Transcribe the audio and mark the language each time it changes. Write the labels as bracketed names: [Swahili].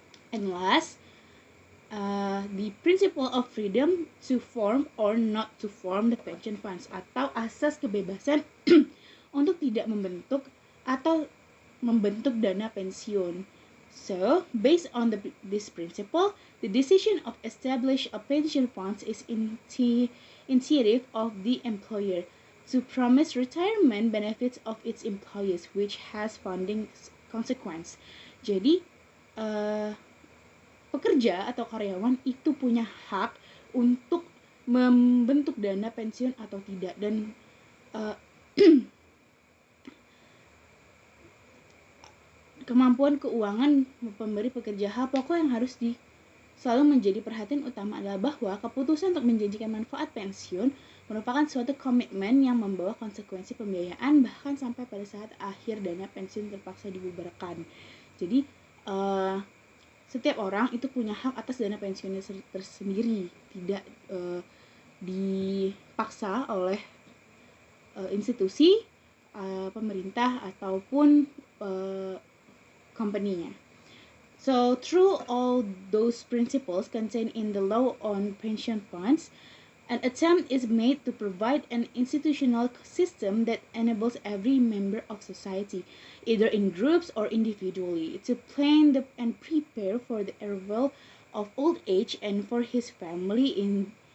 [English] And last, the principle of freedom to form or not to form the pension funds [Indonesian] atau asas kebebasan untuk tidak membentuk atau membentuk dana pensiun. [English] So, based on this principle, the decision of establish a pension funds is initiative of the employer to promise retirement benefits of its employees, which has funding consequence. [Indonesian] Jadi, pekerja atau karyawan itu punya hak untuk membentuk dana pensiun atau tidak, dan kemampuan keuangan pemberi pekerja. Hal pokok yang harus selalu menjadi perhatian utama adalah bahwa keputusan untuk menjanjikan manfaat pensiun merupakan suatu komitmen yang membawa konsekuensi pembiayaan bahkan sampai pada saat akhir dana pensiun terpaksa dibubarkan. Jadi setiap orang itu punya hak atas dana pensiunnya tersendiri, tidak dipaksa oleh institusi, pemerintah ataupun company-nya. [English] So, through all those principles contained in the law on pension funds, an attempt is made to provide an institutional system that enables every member of society, either in groups or individually, to plan and prepare for the arrival of old age and for his family in